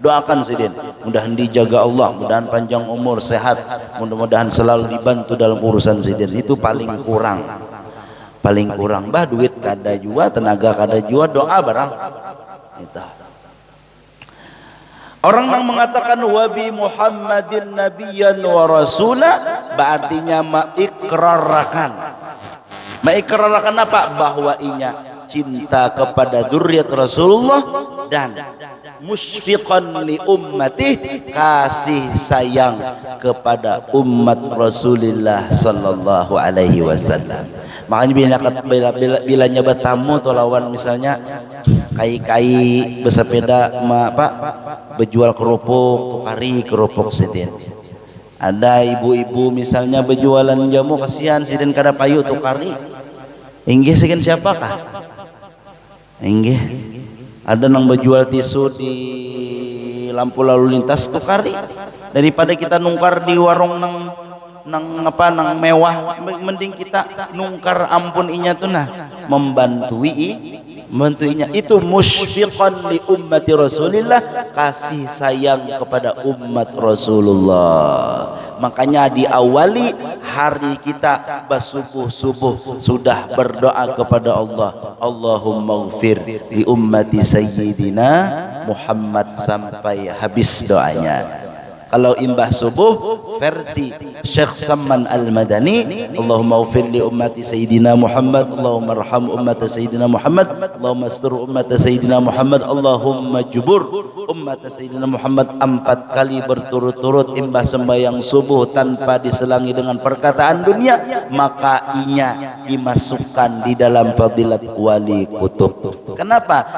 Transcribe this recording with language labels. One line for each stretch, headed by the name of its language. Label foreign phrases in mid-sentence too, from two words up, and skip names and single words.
Banjar: Doakan sidin, mudahan dijaga Allah, mudahan panjang umur, sehat, mudah-mudahan selalu dibantu dalam urusan sidin. Itu paling kurang. Bah duit kada jua, tenaga kada jua, doa barang itu.
Indonesian: Orang yang mengatakan
Arabic: وبمحمد نبيا ورسولا,
Banjar: berartinya mengikrarkan apa? Bahwa inya cinta kepada dzurriyyat Rasulullah dan
Arabic: مشفقا لأمة,
Banjar: kasih sayang kepada umat Rasulullah
Arabic: صلى الله عليه وسلم.
Banjar: Makanya bila nyabat tamu atau lawan misalnya kai bersepeda berjual kerupuk, tukari kerupuk sidin. Ada ibu-ibu misalnya berjualan jamu, kasihan sidin kada payu tukari. Inggih sekian siapakah? Inggih. Ada nang berjual tisu di lampu lalu lintas tukari, daripada kita nungkar di warung nang mewah, mending kita nungkar ampun inya tuh membantuinya.
Arabic: Itu مشفقا لأمة رسول الله,
Indonesian: kasih sayang kepada umat Rasulullah. Makanya diawali hari kita bersubuh sudah berdoa kepada Allah,
Arabic: اللهم اغفر لأمة سيدنا محمد,
Indonesian: sampai habis doanya.
Banjar: Kalau imbah subuh versi Syekh Samman Al-Madani,
Arabic: اللهم اغفر لأمة سيدنا محمد، اللهم ارحم أمة سيدنا محمد، اللهم استر أمة سيدنا محمد، اللهم اجبر أمة سيدنا محمد
Banjar: 4 kali berturut-turut imbah sembahyang subuh tanpa diselangi dengan perkataan dunia, maka inya dimasukkan di dalam fadilat wali kutub. Kenapa?